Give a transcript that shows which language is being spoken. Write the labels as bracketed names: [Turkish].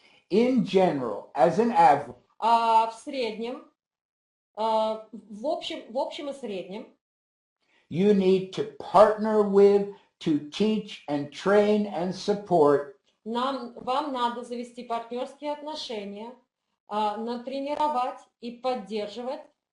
[English] in general, as an average, [Russian] в среднем, в общем и среднем, [English] you need to partner with, to teach and train and support [Russian] вам надо завести партнерские отношения, натренировать и поддерживать